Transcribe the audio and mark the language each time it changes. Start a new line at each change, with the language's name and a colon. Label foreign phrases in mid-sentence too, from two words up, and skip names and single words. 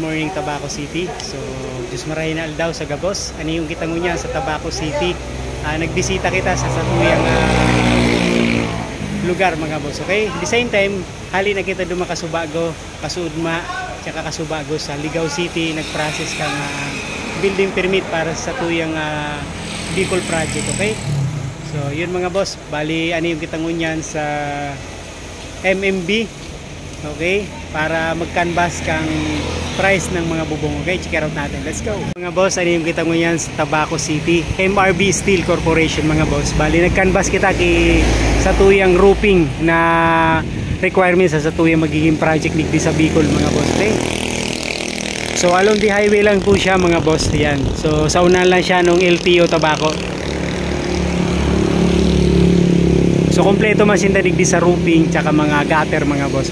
Bikol: Tabaco City. So Diyos marahin na aldaw sa gabos. Ano yung kita mo niya sa Tabaco City. Nagbisita kita sa satuyang lugar mga boss.
English: Okay? At the same time,
Bikol: hali na kita duma kasubago, kasudma, tsaka kasubago sa Ligao City. Nag-process kang
English: building permit
Bikol: para sa tuyang Bicol project. Okay? So yun mga boss. Bali ano yung kita ngunyan sa MMB. Okay, para mag-canvas kang price ng mga bubong.
English: Okay, check out natin. Let's go.
Bikol: Mga boss, ano yung kita mo yan sa Tabaco City? MRB Steel Corporation mga boss. Bali, nag-canvas kita sa tuyang roofing na requirements sa tuyang magiging project ni sa Bicol mga boss. Okay? So,
English: along the highway
Bikol: lang po siya mga boss. Yan. So, sa unahan lang siya nung LTO Tabaco. So kompleto man sinta digdi sa roofing tsaka mga gutter mga boss.